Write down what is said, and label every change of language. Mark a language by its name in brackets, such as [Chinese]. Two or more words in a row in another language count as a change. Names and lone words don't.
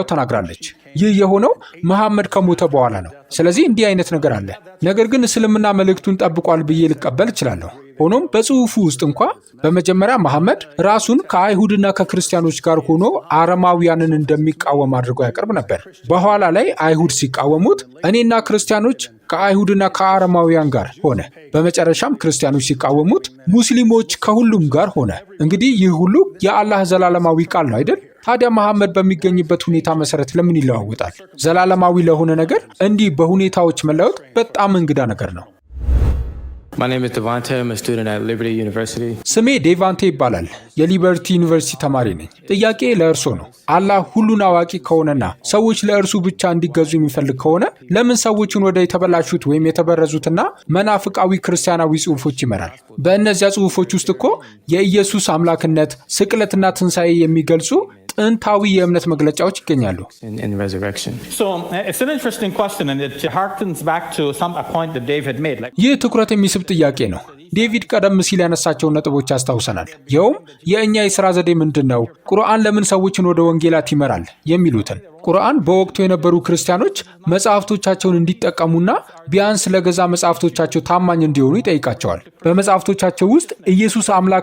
[Amharic] ተናግራለች። ይህ የሆነው መሐመድ ከሞተ በኋላ ነው። ስለዚህ እንዲህ አይነት ነገር አለ። ነገር ግን እስልምና መልእክቱን ጠብቋል ብዬ ልቀበል እችላለሁ። ሆኖም በጽሑፉ ውስጥ እንኳ በመጀመሪያ መሐመድ ራሱን ከአይሁድና ከክርስቲያኖች ጋር ሆኖ አረማውያንን እንደሚቃወም አድርጎ ያቀርብ ነበር። በኋላ ላይ አይሁድ ሲቃወሙት እኔና ክርስቲያኖች ከአይሁድና ከአረማውያን ጋር ሆነ። በመጨረሻም ክርስቲያኖች ሲቃወሙት ሙስሊሞች ከሁሉም ጋር ሆነ። እንግዲህ ይህ ሁሉ የአላህ ዘላለማዊ ቃል ነው አይደል? ታዲያ መሐመድ በሚገኝበት ሁኔታ መሰረት ለምን ይለዋወጣል? ዘላለማዊ ለሆነ ነገር እንዲህ በሁኔታዎች መለወጥ በጣም እንግዳ ነገር ነው። [English] My name is Devante. I'm a student at Liberty University. [Amharic] ስሜ ዴቫንቴ ይባላል። የሊበርቲ ዩኒቨርሲቲ ተማሪ ነኝ። ጥያቄ ለእርሶ ነው። አላህ ሁሉን አዋቂ ከሆነና ሰዎች ለእርሱ ብቻ እንዲገዙ የሚፈልግ ከሆነ ለምን ሰዎችን ወደ የተበላሹት ወይም የተበረዙትና መናፍቃዊ ክርስቲያናዊ ጽሑፎች ይመራል? በእነዚያ ጽሑፎች ውስጥ እኮ የኢየሱስ አምላክነት፣ ስቅለትና ትንሣኤ የሚገልጹ ጥንታዊ የእምነት መግለጫዎች ይገኛሉ። [English] In resurrection. So it's an interesting question, and it harkens back to a point that David made. [Amharic] ይህ ትኩረት የሚስብ ጥያቄ ነው። ዴቪድ ቀደም ሲል ያነሳቸውን ነጥቦች ያስታውሰናል። ይኸውም የእኛ የሥራ ዘዴ ምንድን ነው? ቁርአን ለምን ሰዎችን ወደ ወንጌላት ይመራል? የሚሉትን። ቁርአን በወቅቱ የነበሩ ክርስቲያኖች መጽሐፍቶቻቸውን እንዲጠቀሙና ቢያንስ ለገዛ መጽሐፍቶቻቸው ታማኝ እንዲሆኑ ይጠይቃቸዋል። በመጽሐፍቶቻቸው ውስጥ ኢየሱስ አምላክ